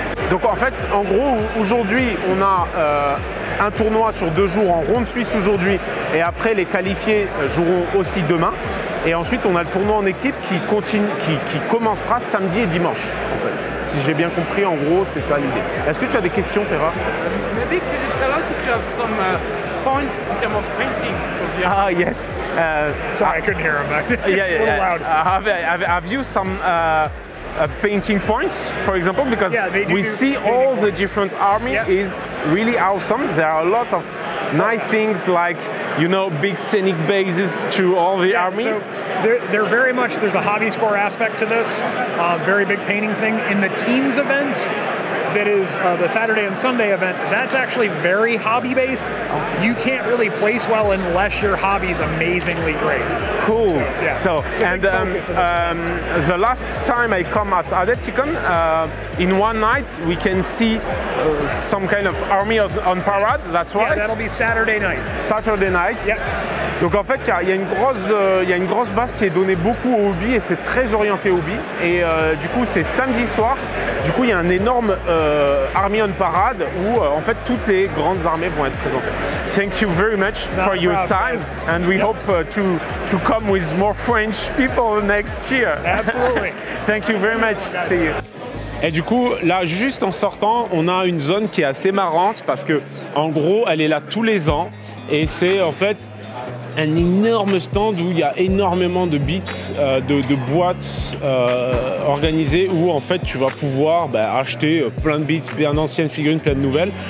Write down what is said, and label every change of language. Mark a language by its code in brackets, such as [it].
[fr] Donc en fait, en gros, aujourd'hui, on a un tournoi sur 2 jours en ronde suisse aujourd'hui et après les qualifiés joueront aussi demain. Et ensuite, on a le tournoi en équipe qui commencera samedi et dimanche. En fait. Si j'ai bien compris, en gros, c'est ça l'idée. Est-ce que tu as des questions, Terra? [en] Maybe could you tell us if you have some points in terms of painting? Ah, yes. Sorry, I couldn't hear him. Yeah. Have you some painting points, for example, because we see all the different army is really awesome. There are a lot of nice things like, you know, big scenic bases to all the army. So they're very much, there's a hobby score aspect to this, very big painting thing. In the teams event, that is the Saturday and Sunday event, that's actually very hobby-based. You can't really place well unless your hobby's amazingly great. Cool. So and the last time I come at Adepticon, in one night we can see some kind of army on parade. That's right. Yeah, that'll be Saturday night. Saturday night. Yep. [fr] Donc en fait, il y a une grosse base qui est donnée beaucoup au hobby et c'est très orienté hobby. Et du coup, c'est samedi soir. Du coup, il y a un énorme Army on Parade où en fait toutes les grandes armées vont être présentées. [en] Thank you very much for your time, and we hope to come with more French people next year. Absolutely. Thank you very much. See you. [fr] Et du coup, là, juste en sortant, on a une zone qui est assez marrante parce que, en gros, elle est là tous les ans et c'est en fait un énorme stand où il y a énormément de bits, de boîtes organisées où en fait tu vas pouvoir acheter plein de bits, plein d'anciennes figurines, plein de nouvelles.